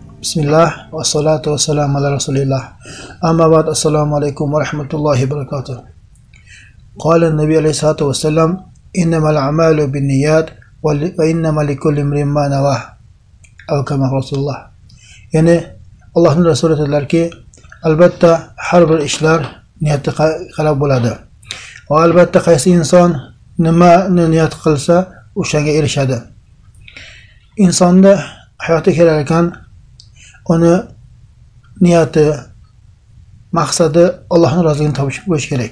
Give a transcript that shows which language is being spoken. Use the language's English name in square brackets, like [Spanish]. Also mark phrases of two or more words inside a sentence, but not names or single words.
[Arabic] بسم الله والصلاة والسلام على رسول الله أما بعد السلام عليكم ورحمة الله وبركاته. قال النبي عليه الصلاة والسلام إنما الأعمال بالنيات وإنما لكل امرئ ما نوى. أو كما رسول الله. [Turkish] Yani Allah'ın Resulü dediler ki, [Uzbek] albatta har bir ishlar niyati qarab bo'ladi. Va albatta qaysi inson nimani niyat qilsa, o'shanga erishadi. İnsonda hayotga kelar ekan, uni niyati, maqsadi Allohning roziligini topish bo'lishi kerak.